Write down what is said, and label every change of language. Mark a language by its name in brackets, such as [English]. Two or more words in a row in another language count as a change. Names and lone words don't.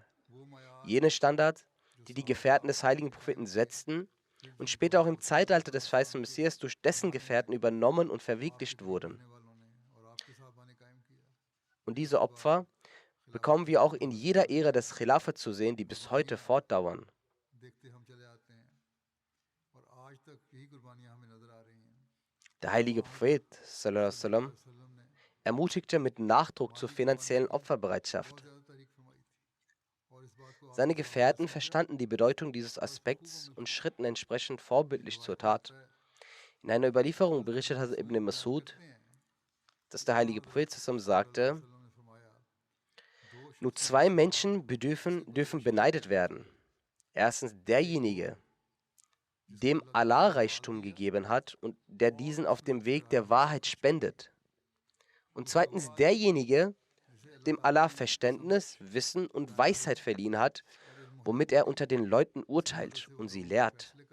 [German] Jene Standards, die die Gefährten des heiligen Propheten setzten und später auch im Zeitalter des verheißenen Messias durch dessen Gefährten übernommen und verwirklicht wurden. Und diese Opfer bekommen wir auch in jeder Ära des Khilafat zu sehen, die bis heute fortdauern. Der heilige Prophet [Arabic] صلى الله عليه وسلم [German] ermutigte mit Nachdruck zur finanziellen Opferbereitschaft. Seine Gefährten verstanden die Bedeutung dieses Aspekts und schritten entsprechend vorbildlich zur Tat. In einer Überlieferung berichtet Hazrat Ibn Masud, dass der heilige Prophet [Arabic] صلى الله عليه وسلم [German] sagte, nur zwei Menschen dürfen beneidet werden. Erstens derjenige, dem Allah Reichtum gegeben hat und der diesen auf dem Weg der Wahrheit spendet. Und zweitens derjenige, dem Allah Verständnis, Wissen und Weisheit verliehen hat, womit er unter den Leuten urteilt und sie lehrt.